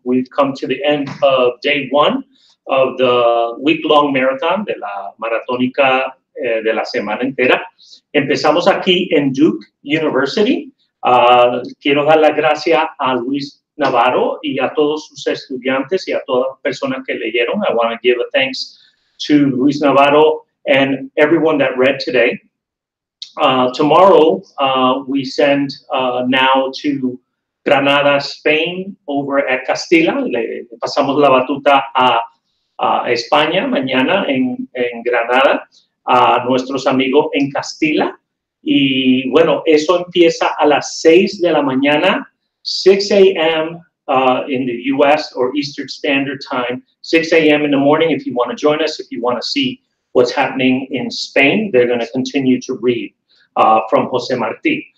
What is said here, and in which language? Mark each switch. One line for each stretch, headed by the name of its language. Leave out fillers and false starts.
English: We've come to the end of day 1 of the week-long marathon,
Spanish: de la maratónica de la semana entera. Empezamos aquí en Duke University. Quiero dar las gracias a Luis Navarro y a todos sus estudiantes y a todas las personas que leyeron.
English: I want to give a thanks to Luis Navarro and everyone that read today. Tomorrow, we send now to Granada, Spain, over at Castilla.
Spanish: Le pasamos la batuta a España mañana en Granada, a nuestros amigos en Castilla. Y bueno, eso empieza a las 6 de la mañana, 6 a.m.
English: In the U.S. or Eastern Standard Time, 6 a.m. in the morning if you want to join us, if you want to see what's happening in Spain. They're going to continue to read from José Martí.